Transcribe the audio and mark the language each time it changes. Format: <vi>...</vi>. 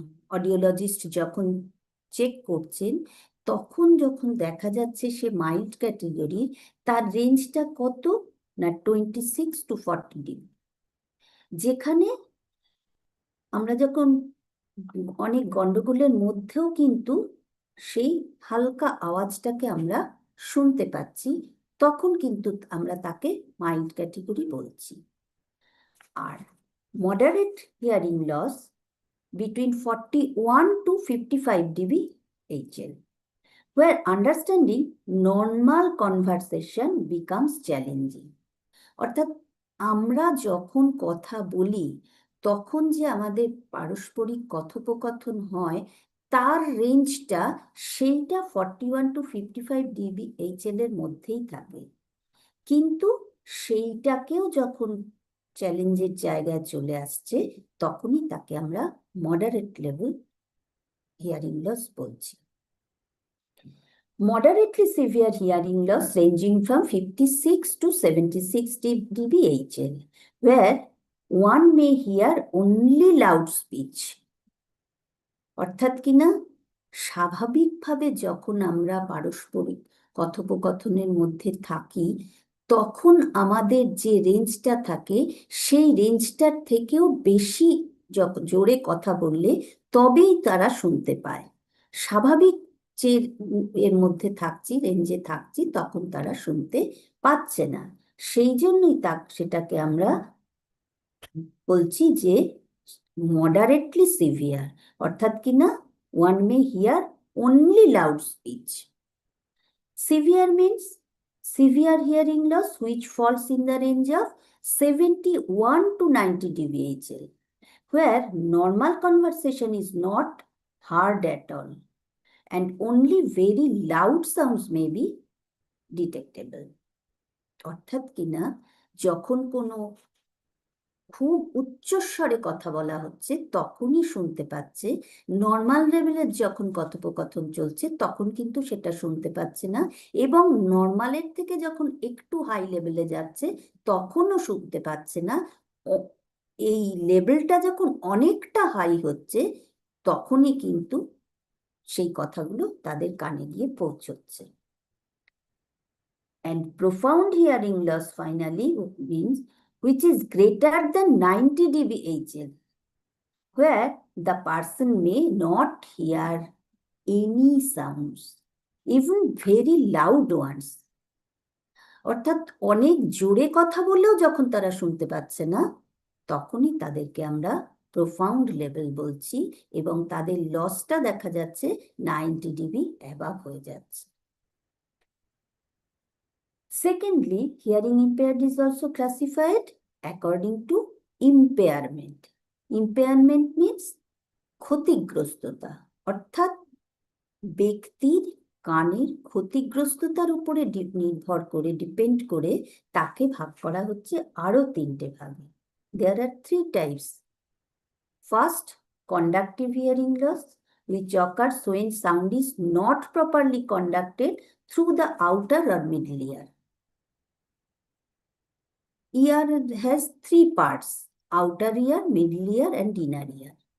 <bn>Audiologist যখন check করছেন, তখন যখন দেখা যাচ্ছে সে মাইল্ড ক্যাটেগরি, তার রেঞ্জটা কত না 26 to 40 ডিগ্রি। যেখানে আমরা যখন অনেক গন্ডগোলের মধ্যেও কিন্তু সেই হালকা আওয়াজটাকে আমরা শুনতে পাচ্ছি, তখন কিন্তু আমরা তাকে মাইল্ড ক্যাটেগরি বলছি।</bn> <en>আর moderate hearing loss between 41 to 55 dB HL, where understanding normal conversation becomes challenging.</en> <bn>অর্থাৎ আমরা যখন কথা বলি তখন যে আমাদের পারস্পরিক কথোপকথন হয়, তার রেঞ্জটা সেইটা 41 to 55 dB HL এর মধ্যেই থাকে। কিন্তু সেইটাকেও যখন চ্যালেঞ্জের জায়গায় চলে আসছে, তখনই তাকে আমরা মডারেট লেভেল হিয়ারিং লস বলছি।</bn> <en>Moderately severe hearing loss ranging from 56 to 76 dB HL, where one may hear only loud speech.</en> <bn>অর্থাৎ কিনা স্বাভাবিকভাবে যখন আমরা পারস্পরিক কথোপকথনের মধ্যে থাকি, তখন আমাদের যে রেঞ্জটা থাকে সেই রেঞ্জটার থেকেও বেশি জোরে কথা বললে তবেই তারা শুনতে পায়। স্বাভাবিক যে এর মধ্যে থাকছি, রেঞ্জে থাকছি, তখন তারা শুনতে পাচ্ছে না। সেই জন্যই সেটাকে আমরা বলছি যে মডারেটলি সিভিয়ার, অর্থাৎ কিনা</bn> <en>one may hear only loud speech. Severe means severe hearing loss which falls in the range of 71 to 90 dB HL, where normal conversation is not heard at all and only very loud sounds may be detectable.</en> <bn>অর্থাৎ কিনা যখন কোনো খুব উচ্চস্বরে কথা বলা হচ্ছে তখনই শুনতে পাচ্ছে, নর্মাল লেভেলের যখন কথোপকথন চলছে তখন কিন্তু সেটা শুনতে পাচ্ছে না, এবং নর্মালের থেকে যখন একটু হাই লেভেলে যাচ্ছে তখনও শুনতে পাচ্ছে না। এই লেভেলটা যখন অনেকটা হাই হচ্ছে তখনই কিন্তু সেই কথাগুলো তাদের কানে গিয়ে পৌঁছচ্ছে।</bn> <en>And profound hearing loss finally means which is greater than 90 dB HL, where the person may not hear any sounds, even very loud ones.</en> <bn>অর্থাৎ অনেক জোরে কথা বললেও যখন তারা শুনতে পাচ্ছে না, তখনই তাদেরকে আমরা প্রোফাউন্ড লেভেল বলছি, এবং তাদের লসটা দেখা যাচ্ছে 90 ডিবি অ্যাবাভ হয়ে যাচ্ছে।</bn> <en>Secondly, hearing impaired is also classified according to impairment. Impairment means</en> <bn>ক্ষতিগ্রস্ততা, অর্থাৎ ব্যক্তির কানের ক্ষতিগ্রস্ততার উপরে নির্ভর করে, ডিপেন্ড করে তাকে ভাগ করা হচ্ছে আরো 3টে ভাগে।</bn> <en>There are 3 types. First, conductive hearing loss, which occurs when sound is not properly conducted through the outer or middle ear. Ear has 3 parts: outer ear, middle ear, and inner ear.</en>